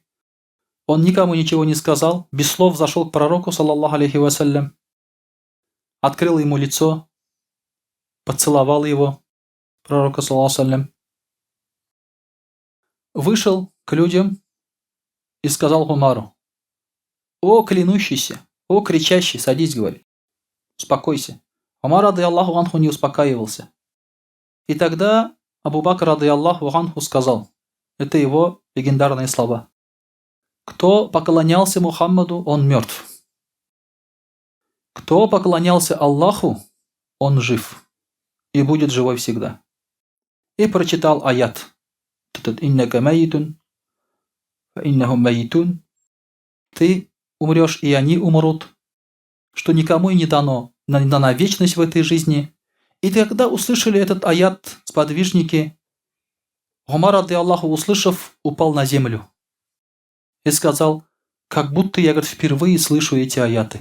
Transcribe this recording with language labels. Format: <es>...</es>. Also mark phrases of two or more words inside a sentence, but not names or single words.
<ru>Он никому ничего не сказал, без слов зашел к пророку,</ru> <ar>صلى الله عليه وسلم,</ar> <ru>открыл ему лицо, поцеловал его, пророка,</ru> <ar>صلى الله عليه وسلم,</ar> <ru>вышел к людям и сказал Умару: «О клянущийся, о кричащий, садись, говорит, успокойся».</ru> <ar>Умар, رضي الله عنه,</ar> <ru>не успокаивался. И тогда Абу Бакр,</ru> <ar>رضي الله عنه,</ar> <ru>сказал, это его легендарные слова: кто поклонялся Мухаммаду, он мертв. Кто поклонялся Аллаху, он жив и будет живой всегда.</ru> <ar>И прочитал аят: «إنك ميت وإنهم ميتون».</ar> <ru>Ты умрешь, и они умрут, что никому и не дано вечность в этой жизни. И когда услышали этот аят сподвижники, Умар, радийаллаху, услышав, упал на землю и сказал: как будто я, говорит, впервые слышу эти аяты.</ru>